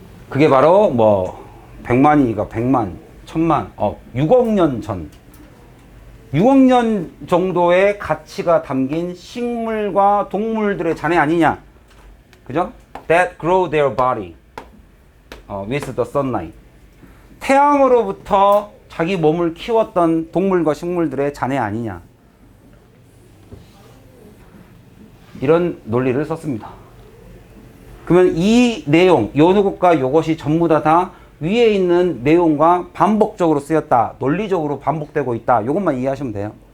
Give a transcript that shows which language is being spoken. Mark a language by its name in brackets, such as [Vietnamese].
[Korean] 그게 바로 뭐 100만이니까 100만, 1000만, 6억 년 전, 6억 년 정도의 가치가 담긴 식물과 동물들의 잔해 아니냐, 그죠? [English] That grow their body with the sunlight. [Korean] 태양으로부터 자기 몸을 키웠던 동물과 식물들의 잔해 아니냐, 이런 논리를 썼습니다. 그러면 이 내용, 요것과 요것이 전부 다 위에 있는 내용과 반복적으로 쓰였다, 논리적으로 반복되고 있다, 요것만 이해하시면 돼요.